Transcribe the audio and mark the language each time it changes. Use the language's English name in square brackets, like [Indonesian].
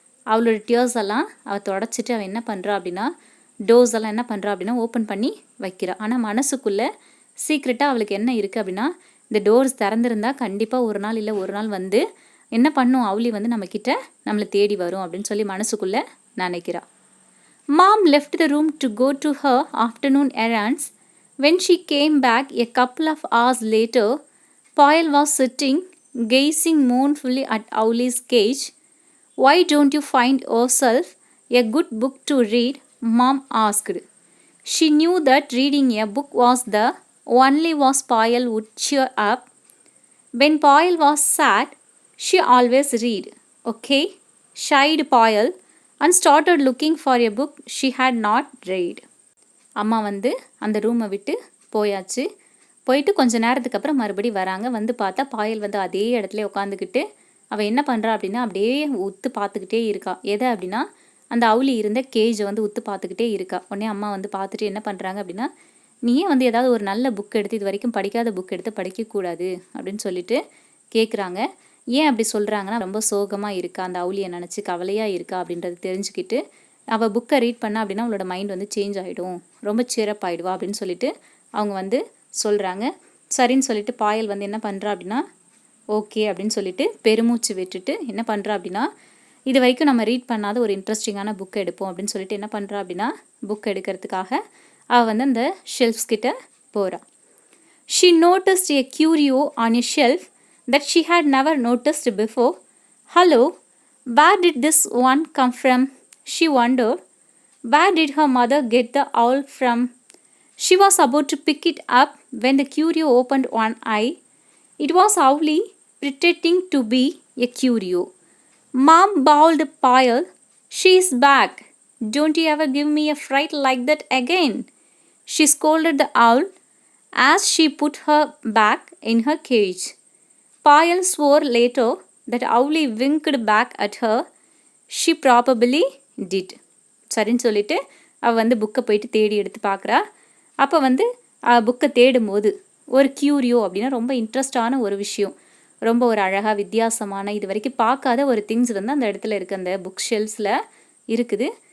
[Tamil] அவளோட டியர்ஸ் எல்லாம் அவள் தொடச்சிட்டு அவள் என்ன பண்ணுறா அப்படின்னா, டோர்ஸ் எல்லாம் என்ன பண்ணுறா அப்படின்னா ஓப்பன் பண்ணி வைக்கிறா. ஆனால் மனசுக்குள்ளே சீக்ரெட்டாக அவளுக்கு என்ன இருக்குது அப்படின்னா, இந்த டோர்ஸ் திறந்துருந்தா கண்டிப்பாக ஒரு நாள் இல்லை ஒரு நாள் வந்து என்ன பண்ணும், அவுளி வந்து நம்மக்கிட்ட நம்மளை தேடி வரும் அப்படின்னு சொல்லி மனசுக்குள்ளே நினைக்கிறா. [English] Mom left the room to go to her afternoon errands. When she came back a couple of hours later, Payal was sitting, gazing mournfully at Owlie's cage. Why don't you find yourself a good book to read? Mom asked. She knew that reading a book was the only way Payal would cheer up. When Payal was sad, she always read. Okay, shied Payal. and started looking for a book she had not read. [Tamil] அம்மா வந்து அந்த ரூமை விட்டு போயாச்சு. போயிட்டு கொஞ்ச நேரத்துக்கு அப்புறம் மறுபடி வராங்க. வந்து பார்த்தா பாயல் வந்து அதே இடத்துல உட்காந்துக்கிட்டு அவள் என்ன பண்ணுறா அப்படின்னா அப்படியே உத்து பார்த்துக்கிட்டே இருக்கா. எதை அப்படின்னா அந்த அவுளி இருந்த கேஜை வந்து உத்து பார்த்துக்கிட்டே இருக்கா. உடனே அம்மா வந்து பார்த்துட்டு என்ன பண்ணுறாங்க அப்படின்னா, நீயே வந்து ஏதாவது ஒரு நல்ல புக் எடுத்து இது வரைக்கும் படிக்காத புக் எடுத்து படிக்கக்கூடாது அப்படின்னு சொல்லிட்டு கேட்குறாங்க. ஏன் அப்படி சொல்கிறாங்கன்னா, ரொம்ப சோகமாக இருக்கா, அந்த அவுளியை நினச்சி கவலையாக இருக்கா அப்படின்றது தெரிஞ்சுக்கிட்டு அவள் புக்கை ரீட் பண்ணா அப்படின்னா அவளோட மைண்ட் வந்து சேஞ்ச் ஆகிடும், ரொம்ப சிறப்பாயிடுவா அப்படின்னு சொல்லிட்டு அவங்க வந்து சொல்கிறாங்க. சரின்னு சொல்லிட்டு பாயல் வந்து என்ன பண்ணுறா அப்படின்னா ஓகே அப்படின்னு சொல்லிட்டு பெருமூச்சு விட்டுட்டு என்ன பண்ணுறா அப்படின்னா, இது வரைக்கும் நம்ம ரீட் பண்ணாத ஒரு இன்ட்ரெஸ்டிங்கான புக் எடுப்போம் அப்படின்னு சொல்லிட்டு என்ன பண்ணுறா அப்படின்னா புக் எடுக்கிறதுக்காக அவள் வந்து அந்த ஷெல்ஃப்ஸ் கிட்ட போகிறா. [English] She noticed a curio on a shelf that she had never noticed before. Hello, where did this one come from? She wondered. Where did her mother get the owl from? She was about to pick it up when the curio opened one eye. It was Owlie, pretending to be a curio. Mom bawled Pyle. She is back. Don't you ever give me a fright like that again. She scolded the owl as she put her back in her cage. Pyle swore later that Owlie winked back at her. She probably did. [Tamil] சரின்னு சொல்லிட்டு அவள் வந்து புக்கை போயிட்டு தேடி எடுத்து பார்க்குறா. அப்போ வந்து புக்கை தேடும்போது ஒரு கியூரியோ அப்படின்னா ரொம்ப இன்ட்ரெஸ்டான ஒரு விஷயம், ரொம்ப ஒரு அழகாக வித்தியாசமான இது வரைக்கும் பார்க்காத ஒரு திங்ஸ் வந்து அந்த இடத்துல இருக்குது, அந்த புக் ஷெல்ஃப்ஸில் இருக்குது.